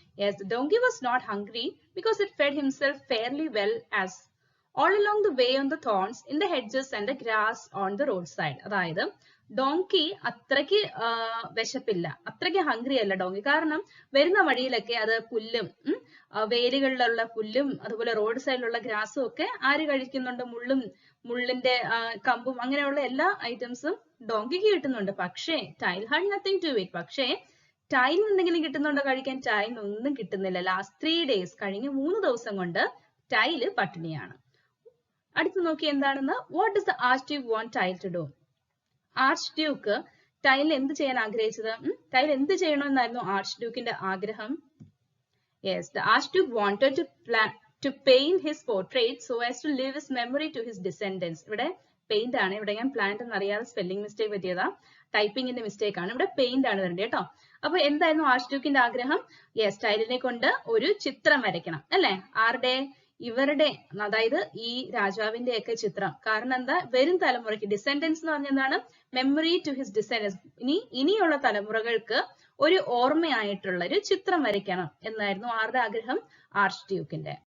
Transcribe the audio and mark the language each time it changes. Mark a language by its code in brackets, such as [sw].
[en] Yes, the donkey was not hungry because it fed himself fairly well as all along the way on the thorns, in the hedges and the grass on the roadside. [ml] അതായത് donkey അത്രയ്ക്ക് വിശപ്പില്ല, അത്രയ്ക്ക് hungry അല്ല donkey. കാരണം വരുന്ന വഴിയിലൊക്കെ അത് പുല്ലും വേരുകളിലുള്ള പുല്ലും അതുപോലെ റോഡ് സൈഡിലുള്ള ഗ്രാസും ഒക്കെ ആര് കഴിക്കുന്നുണ്ട്? മുള്ളിന്റെ കമ്പും അങ്ങനെയുള്ള എല്ലാ ഐറ്റംസും ഡോങ്കിക്ക് കിട്ടുന്നുണ്ട്. പക്ഷേ tile [en] Had nothing to it. [ml] പക്ഷേ ടൈലിന് എന്തെങ്കിലും കിട്ടുന്നുണ്ടോ കഴിക്കാൻ? ടൈലിന് ഒന്നും കിട്ടുന്നില്ല. [en] last 3 days, [ml] കഴിഞ്ഞ 3 ദിവസം കൊണ്ട് ടൈല് പട്ടിണിയാണ്. അടുത്ത് നോക്കി എന്താണെന്ന്. [en] What does the archduke want tile to do? [ml] Arch Duke ടൈലിന് എന്ത് ചെയ്യാൻ ആഗ്രഹിച്ചത്? ടൈൽ എന്ത് ചെയ്യണമെന്നായിരുന്നു ആർച്ച് ഡ്യൂക്കിന്റെ ആഗ്രഹം? [en] Yes, the archduke wanted to paint his portrait so as to leave his memory to his descendants. [ml] ഇവിടെ paint ആണ്. ഇവിടെ ഞാൻ plant എന്നറിയാതെ സ്പെല്ലിംഗ് മിസ്റ്റേക്ക് പറ്റിയതാ, ടൈപ്പിംഗിന്റെ മിസ്റ്റേക്ക് ആണ്. ഇവിടെ പെയിന്റ് ആണ് വരേണ്ടത് കേട്ടോ. അപ്പൊ എന്തായിരുന്നു ആർച്ച് ഡ്യൂക്കിന്റെ ആഗ്രഹം? യെസ്, ടൈലിനെ കൊണ്ട് ഒരു ചിത്രം വരയ്ക്കണം അല്ലെ? ആരുടെ? ഇവരുടെ, അതായത് ഈ രാജാവിന്റെ ഒക്കെ ചിത്രം. കാരണം എന്താ? വരും തലമുറയ്ക്ക്, ഡിസെൻഡൻസ് എന്ന് പറഞ്ഞ എന്താണ്? [en] memory to his descendants, [ml] ഇനിയുള്ള തലമുറകൾക്ക് ഒരു ഓർമ്മയായിട്ടുള്ള ഒരു ചിത്രം വരയ്ക്കണം എന്നായിരുന്നു ആരുടെ ആഗ്രഹം? ആർച്ച് ഡ്യൂക്കിന്റെ.